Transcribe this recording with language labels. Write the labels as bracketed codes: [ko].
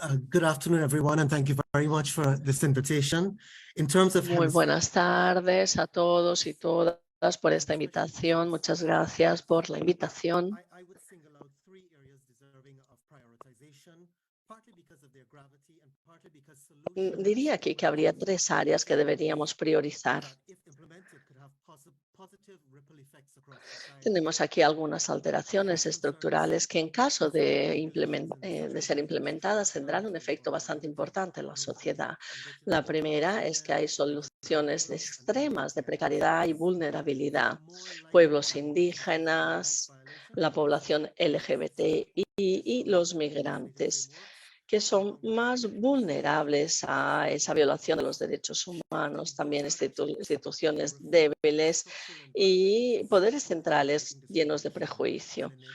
[en] Good afternoon, everyone, and thank you very much for this invitation. In terms of [es] Muy buenas tardes a todos y todas por esta invitación. Muchas gracias por la invitación. [en] I would single out 3 areas deserving of prioritization, partly because of their gravity and partly because solutions [es] Diría aquí que habría 3 áreas que deberíamos priorizar. [en] that, if implemented, could have positive ripple effects across society. [es] Tenemos aquí algunas alteraciones estructurales que en caso de ser implementadas tendrán un efecto bastante importante en la sociedad. La primera es que hay soluciones extremas de precariedad y vulnerabilidad. Pueblos indígenas, la población LGBT y los migrantes, que son más vulnerables a esa violación de los derechos humanos, también instituciones débiles y poderes centrales llenos de prejuicio.